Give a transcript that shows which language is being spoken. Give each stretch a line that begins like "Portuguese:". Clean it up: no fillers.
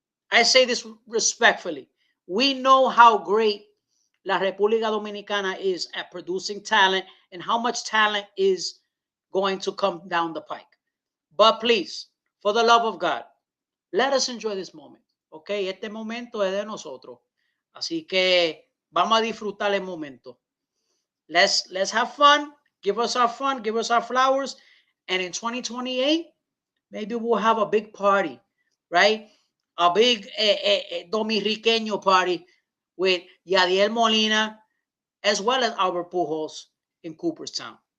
English: I say this respectfully. We know how great La República Dominicana is at producing talent and how much talent is going to come down the pike. But please, for the love of God, let us enjoy this moment. Okay?
Spanish: Este momento es de nosotros. Así que vamos a disfrutar el momento.
English: Let's have fun. Give us our fun. Give us our flowers. And in 2028, maybe we'll have a big party, right? A big Dominiqueño party with Yadiel Molina as well as Albert Pujols in Cooperstown.